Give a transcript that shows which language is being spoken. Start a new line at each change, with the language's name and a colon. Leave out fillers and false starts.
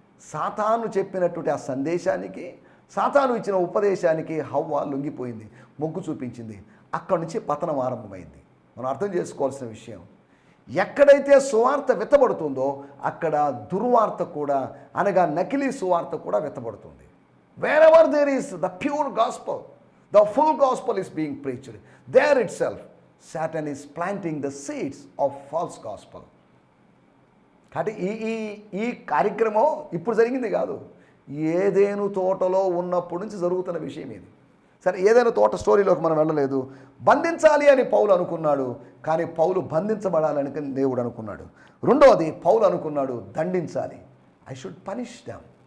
Telugu: సాతాను చెప్పినటువంటి ఆ సందేశానికి, సాతాను ఇచ్చిన ఉపదేశానికి హవ్వ లొంగిపోయింది, మొగ్గు చూపించింది. అక్కడి నుంచి పతనం ఆరంభమైంది. మనం అర్థం చేసుకోవాల్సిన విషయం, ఎక్కడైతే సువార్త విత్తబడుతుందో అక్కడ దుర్వార్త కూడా, అనగా నకిలీ సువార్త కూడా విత్తబడుతుంది.
English: Wherever there is the pure gospel, the full gospel is being preached, there itself Satan is planting the seeds of false gospel.
Telugu: కాబట్టి ఈ కార్యక్రమం ఇప్పుడు జరిగింది కాదు, ఏదేను తోటలో ఉన్నప్పటి నుంచి జరుగుతున్న విషయం ఇది. సరే, ఏదైనా తోట స్టోరీలోకి మనం వెళ్ళలేదు. బంధించాలి అని పౌలు అనుకున్నాడు, కానీ పౌలు బంధించబడాలని దేవుడు అనుకున్నాడు. రెండవది, పౌలు అనుకున్నాడు దండించాలి. I should punish them.